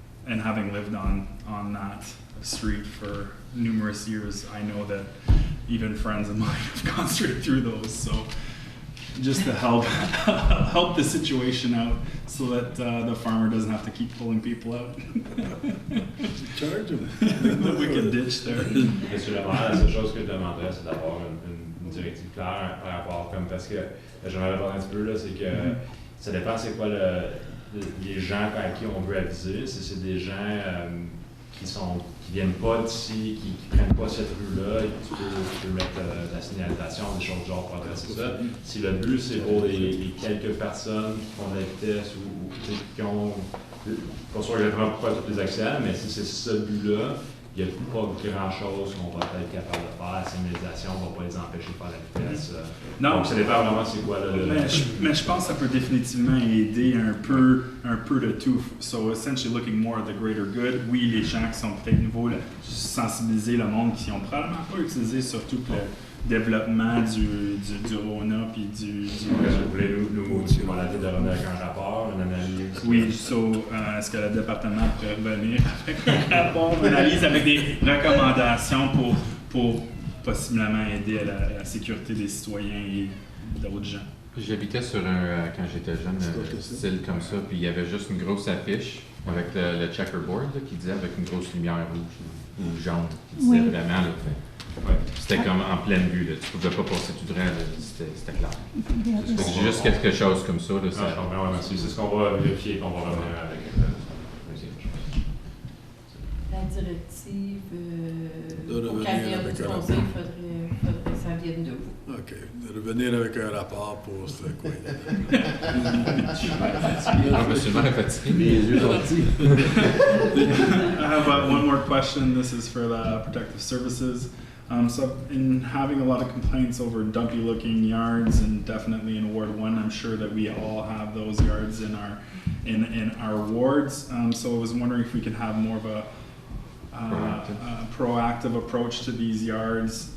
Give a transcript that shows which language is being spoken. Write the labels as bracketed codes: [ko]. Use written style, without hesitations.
[en] And having lived on that street for numerous years, I know that even friends of mine have gone straight through those. So just to help the situation out, so that the farmer doesn't have to keep pulling people out. Charge him. That we can ditch there. [fr] Monsieur le maire, la seule chose que je demanderais, c'est d'avoir une directive claire par rapport, comme parce que j'en avais parlé un petit peu là, c'est que ça dépend c'est quoi les gens à qui on veut aviser. Si c'est des gens qui viennent pas d'ici, qui prennent pas cette rue-là, et tu peux mettre de la signalisation, des choses du genre pour adresser ça. Si le but c'est pour les quelques personnes qui font de la vitesse ou qui ont, pas sûr exactement pourquoi toutes les accidents, mais si c'est ce but-là, il n'y a pas grand-chose qu'on va être capable de faire. La signalisation ne va pas les empêcher de faire la vitesse. Non. Donc, ça dépend vraiment c'est quoi mais je pense que ça peut définitivement aider un peu de tout. [en] So, essentially looking more at the greater good. [fr] Oui, les gens qui sont peut-être nouveaux, sensibiliser le monde qui ont probablement pas utilisé surtout le développement du Rona puis du vous voulez nous demander de revenir avec un rapport, une analyse? Oui, est-ce que le département pourrait revenir avec un rapport, une analyse avec des recommandations pour possiblement aider à la sécurité des citoyens et d'autres gens? J'habitais sur quand j'étais jeune, style comme ça, puis il y avait juste une grosse affiche avec le checkerboard là, qui disait avec une grosse lumière rouge ou jaune, qui disait vraiment là, c'était comme en pleine vue, là. Tu ne pouvais pas passer tout droit, c'était clair. C'est juste quelque chose comme ça. Là, ça... C'est ce qu'on va vérifier et qu'on va revenir avec. La directive au cabinet du Conseil, il faudrait que ça vienne de vous. OK. De revenir avec un rapport pour ce coin. Je suis vraiment fatigué. Les yeux sortis. [en] I have one more question. This is for the Protective Services. So in having a lot of complaints over dumpy looking yards, and definitely in Ward 1, I'm sure that we all have those yards in our wards. So I was wondering if we could have more of a proactive approach to these yards.